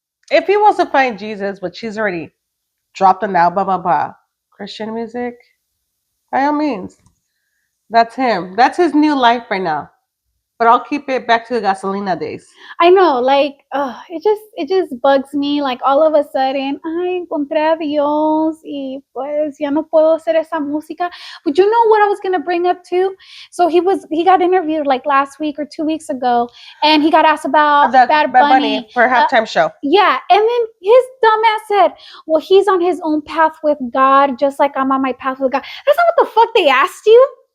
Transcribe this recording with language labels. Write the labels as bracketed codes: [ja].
[en] if he wants to find Jesus, but she's already dropped an album about Christian music, by all means, that's him. That's his new life right now. But I'll keep it back to the Gasolina days. I know, like, it just bugs me. Like, all of a sudden, [es] ay, encontré a Dios y pues ya no puedo hacer esa música. [en] But you know what I was gonna bring up too? So he got interviewed like last week or 2 weeks ago, and he got asked about Bad Bunny for a halftime show. Yeah, and then his dumbass said, "Well, he's on his own path with God, just like I'm on my path with God." That's not what the fuck they asked you.